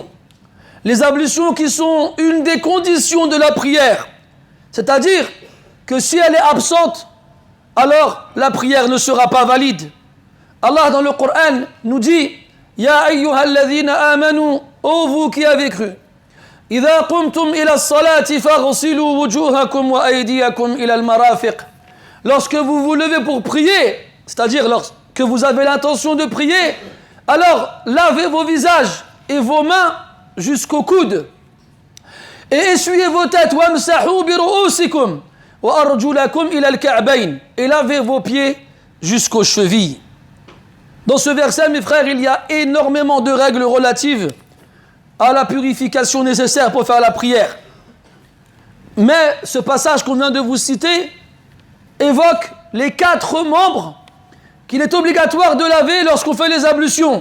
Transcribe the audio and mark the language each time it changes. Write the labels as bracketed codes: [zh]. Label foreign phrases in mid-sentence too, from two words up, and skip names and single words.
[fr] Les ablutions qui sont une des conditions de la prière. C'est-à-dire que si elle est absente, alors la prière ne sera pas valide. Allah dans le Coran nous dit [ar] يا أيها الذين آمنوا, [fr] ô vous qui avez cru, [ar] إذا قمتم إلى الصلاة فاغسلوا وجوهكم وأيديكم إلى المرافق. [fr] Lorsque vous vous levez pour prier, c'est-à-dire lorsque vous avez l'intention de prier, alors lavez vos visages et vos mains jusqu'aux coudes et essuyez vos têtes [ar] وامسحوا برءوسكم وأرجلكم إلى الكعبين, [fr] et lavez vos pieds jusqu'aux chevilles. Dans ce verset, mes frères, il y a énormément de règles relatives à la purification nécessaire pour faire la prière. Mais ce passage qu'on vient de vous citer évoque les 4 membres qu'il est obligatoire de laver lorsqu'on fait les ablutions.